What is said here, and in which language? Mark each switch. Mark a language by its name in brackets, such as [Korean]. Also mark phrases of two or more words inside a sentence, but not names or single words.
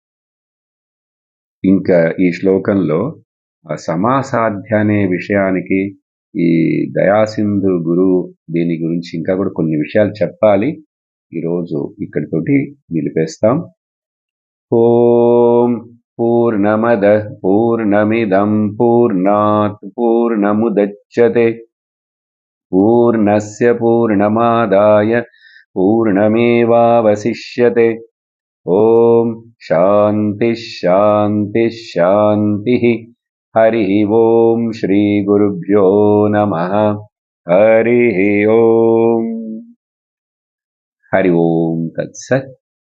[Telugu] ఇంకా ఈ శ్లోకంలో ఆ సమాసాధ్య అనే విషయానికి, ఈ దయాసింధు గురువు దీని గురించి ఇంకా కూడా కొన్ని విషయాలు చెప్పాలి. ఈరోజు ఇక్కడితోటి నిలిపేస్తాం. [Sanskrit] ఓం పూర్ణమద పూర్ణమిదం పూర్ణాత్ పూర్ణముదచ్యతే పూర్ణస్య పూర్ణమాదాయ పూర్ణమేవావశిష్యతే. ఓం శాంతి శాంతి శాంతి. హరి ఓం శ్రీ గురుభ్యో నమః. హరి ఓం. హరి ఓం తత్సత్.